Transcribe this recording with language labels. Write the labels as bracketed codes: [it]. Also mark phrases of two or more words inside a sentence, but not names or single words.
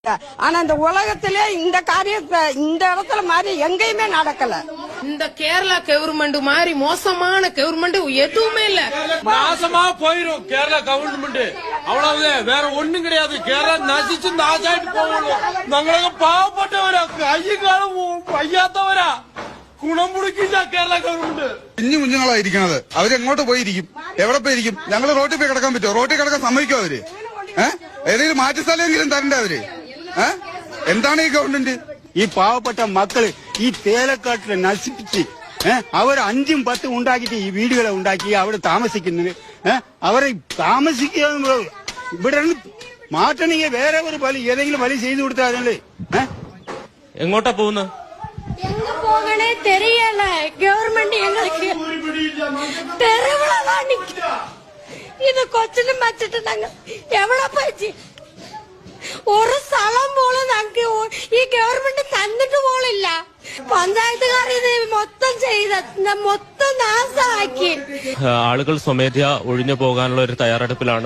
[ta] ஆனா இந்த உலகத்திலே இந்த காரியத்தை இந்த இடத்துல மாதிரி எங்கேயுமே நடக்கல. இந்த கேரளா கவர்மெண்ட் மாதிரி மோசமான கவர்மெண்ட் எதுவுமே இல்ல. நாசமா போயிரும் கேரளா கவர்மெண்ட். அவ்வளவுதான், வேற ஒண்ணும் கிடையாது. கேரளா நசிச்சு நாசாயிட்டு போகணும். [ml] ഞങ്ങളൊക്കെ പാവപ്പെട്ടവരാ, കയ്യകാലം വയ്യാത്തവരാ. ഗുണം മുടിക്കില്ല കേരള ഗവൺമെന്റ്. കുഞ്ഞു കുഞ്ഞുങ്ങളായിരിക്കണത്, അവരെങ്ങോട്ട് പോയിരിക്കും, എവിടെ പോയിരിക്കും? ഞങ്ങൾ റോട്ടിൽ പോയി കിടക്കാൻ പറ്റുമോ? റോട്ടിൽ കിടക്കാൻ സമ്മതിക്കോ അവര്? ഏതെങ്കിലും മാറ്റി സ്ഥലമെങ്കിലും തരണ്ടേ അവര്? എന്താണ് ഈ ഗവൺമെന്റ്? ഈ പാവപ്പെട്ട മക്കള് ഈ തേലക്കാട്ടിലെ നശിപ്പിച്ച് അവർ 5ഉം 10ഉം ഉണ്ടാക്കിയിട്ട് ഈ വീടുകളെ ഉണ്ടാക്കി അവിടെ താമസിക്കുന്നത്. അവരെ താമസിക്കുക ഇവിടെ മാറ്റണമെങ്കിൽ വേറെ ഒരു പലി ഏതെങ്കിലും പലി ചെയ്തു കൊടുത്താലല്ലേ. എങ്ങോട്ടാ പോകുന്നത്? [ta] எங்க போகனே தெரியல. கவர்மெண்ட் எங்களுக்கு தெருவுலதான் நிக்கிறோம். [ml] ഇത് കൊച്ചിനും വച്ചിട്ട് ഞങ്ങൾ എവിടെ പോയി? ഒരു സ്ഥലം പോലും ഞങ്ങൾക്ക് ഈ ഗവൺമെന്റ് തന്നിട്ട് പോലില്ല. പഞ്ചായത്തുകാർ ഇത് മൊത്തം മൊത്തം നാശമാക്കി. ആളുകൾ സ്വമേധയാ ഒഴിഞ്ഞു പോകാനുള്ള ഒരു തയ്യാറെടുപ്പിലാണ്.